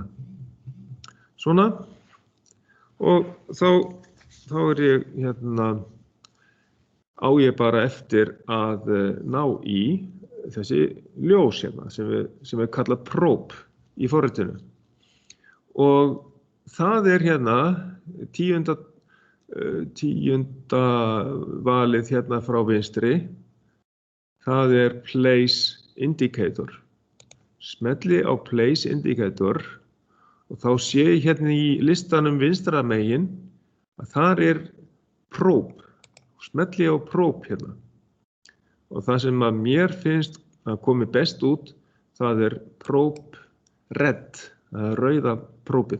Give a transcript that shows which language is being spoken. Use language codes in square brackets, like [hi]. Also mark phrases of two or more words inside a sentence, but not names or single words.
[is] Svona, og þá ég hérna, á ég bara eftir að ná í þessi ljós hérna sem við kalla probe í forritinu. Og það hérna tíunda valið hérna frá vinstri, það [en] place indicator. [is] Smelli á [en] place indicator [is] og þá sé ég hérna í listanum vinstra megin að þar probe. Smelli á probe hérna. Og það sem að mér finnst að komi best út, það [en] probe red, [is] það rauða próbið.